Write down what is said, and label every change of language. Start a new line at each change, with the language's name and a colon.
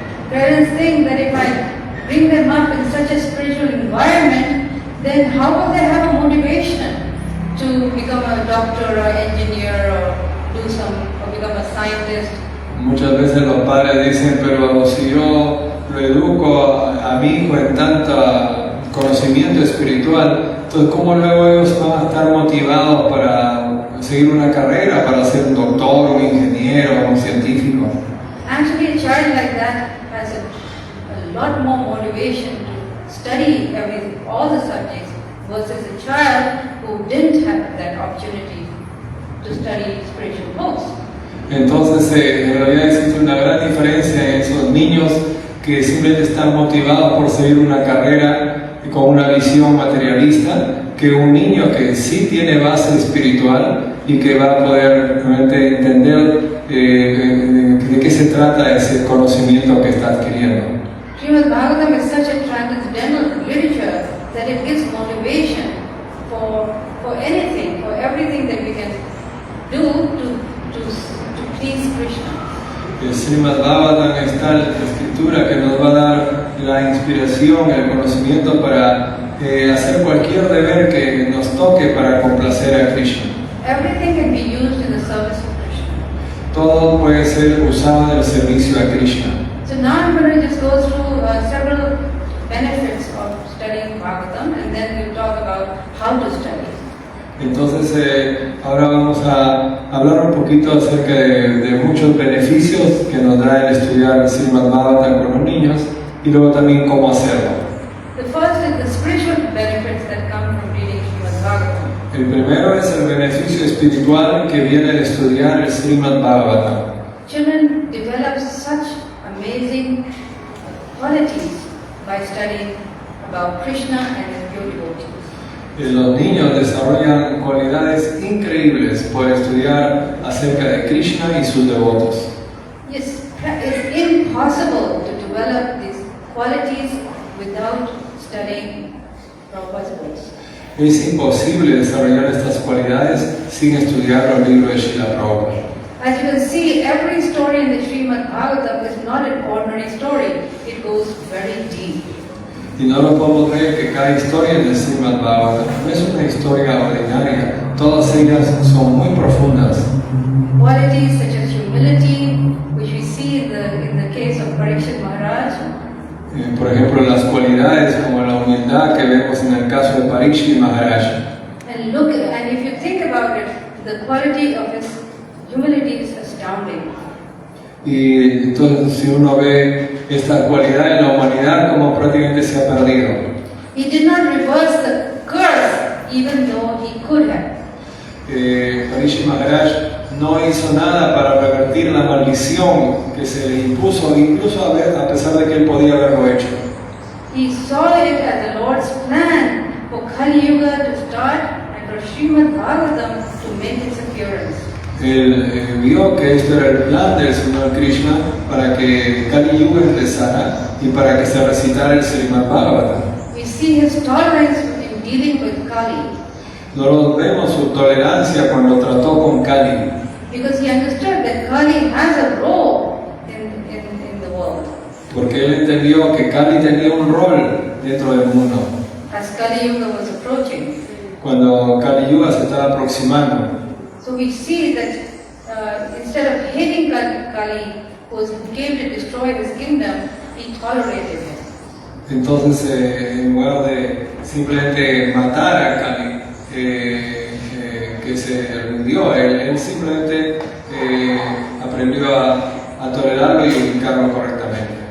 English: Parents think that if I bring them up in such a spiritual environment, then how will they have a motivation to become a doctor or engineer or become a scientist?
Spanish: Muchas veces los padres dicen, pero si yo lo educo a mi hijo en tanto conocimiento espiritual, entonces ¿cómo luego ellos van a estar motivados para seguir una carrera, para ser un doctor, un ingeniero, un científico?
English: Actually, a child like that has a lot more motivation to study all the subjects versus a child who didn't have that opportunity to study spiritual books.
Spanish: Entonces, en realidad existe una gran diferencia en esos niños que simplemente están motivados por seguir una carrera con una visión materialista, que un niño que sí tiene base espiritual y que va a poder realmente entender de qué se trata ese conocimiento que está adquiriendo.
English: Srimad Bhagavatam is such a transcendental literature that it gives motivation for anything, for everything that we can do to please Krishna.
Spanish: El Srimad Bhagavatam es tal escritura que nos va a dar la inspiración, el conocimiento para hacer cualquier deber que nos toque para complacer a Krishna.
English: Everything can be used in the service of Krishna.
Spanish: Todo puede ser usado en el servicio a Krishna.
English: So now I'm going to just go through several benefits of studying Bhagavatam and then we'll talk about how to study.
Spanish: Entonces ahora vamos a hablar un poquito acerca de muchos beneficios que nos da el estudiar el Srimad Bhagavatam con los niños y luego también cómo hacerlo.
English: The first is the spiritual benefits that come from reading Srimad Bhagavatam.
Spanish: El primero es el beneficio espiritual que viene de estudiar el Srimad Bhagavatam.
English: Children develop such amazing qualities by studying about Krishna and his pure devotees.
Spanish: Los niños desarrollan cualidades increíbles por estudiar acerca de Krishna y sus devotos.
English: Yes, it's impossible to develop these qualities without studying Prabhupada's books.
Spanish: Es imposible desarrollar estas cualidades sin estudiar los libros de Srila Prabhupada.
English: As you can see, every story in the Srimad Bhagavatam is not an ordinary story. It goes very deep.
Spanish: Y no lo podemos creer que cada historia en el Srimad Bhagavatam no es una historia ordinaria. Todas ellas son muy profundas.
English: qualities such as humility, which we see in the case of Parikshit Maharaj.
Spanish: Por ejemplo, las cualidades como la humildad que vemos en el caso de Parikshit Maharaj.
English: And if you think about it, the quality of his humility is astounding.
Spanish: Y entonces si uno ve esta cualidad en la humanidad, como prácticamente se ha perdido.
English: He did not reverse the curse, even though he could have.
Spanish: Parikshit Maharaj no hizo nada para revertir la maldición que se le impuso, incluso a pesar de que él podía haberlo hecho.
English: He saw it as the Lord's plan for Kali Yuga to start and for Srimad Bhagavatam to make its appearance.
Spanish: Él vio que esto era el plan del Señor Krishna para que Kali Yuga empezara y para que se recitara el Srimad Bhagavatam.
English: We see his tolerance in dealing with Kali
Spanish: Nosotros vemos su tolerancia cuando trató con Kali,
English: because he understood that Kali has a role in the world.
Spanish: porque él entendió que Kali tenía un rol dentro del mundo.
English: As Kali Yuga was approaching.
Spanish: Cuando Kali Yuga se estaba aproximando,
English: So we see that instead of hating Kali, who came to destroy his kingdom, he tolerated him.
Spanish: entonces en lugar de simplemente matar a Kali, que se rindió, él simplemente aprendió a tolerarlo y ubicarlo correctamente.